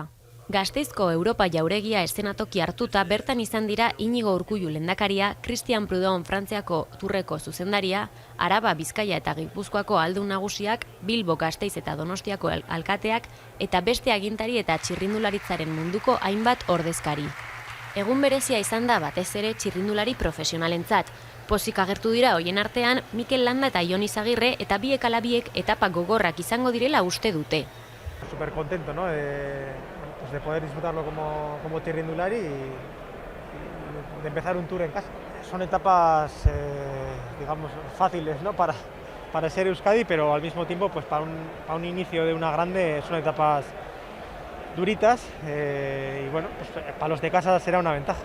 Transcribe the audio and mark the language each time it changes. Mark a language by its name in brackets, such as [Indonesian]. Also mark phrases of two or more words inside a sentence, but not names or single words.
[Basque] Gasteizko Europa jauregia eszenatoki hartuta bertan izan dira Inigo Urkullu lehendakaria, Christian Prudhomme Frantziako turreko zuzendaria, Araba, Bizkaia eta Gipuzkoako aldun nagusiak, Bilbo, Gasteiz eta Donostiako alkateak eta beste agintari eta txirrindularitzaren munduko hainbat ordezkari. Egun berezia izan da batez ere txirrindulari profesionalentzat. Pozik agertu dira hoien artean Mikel Landa eta Jon Izagirre eta biek ala biek etapa gogorrak izango direla uste dute. [Spanish] Súper contento, ¿no? De poder disfrutarlo como txirrindulari y de empezar un tour en casa. Son etapas, digamos, fáciles, ¿no? para ser Euskadi, pero al mismo tiempo, pues para un inicio de una grande, son etapas duritas y bueno, pues para los de casa será una ventaja.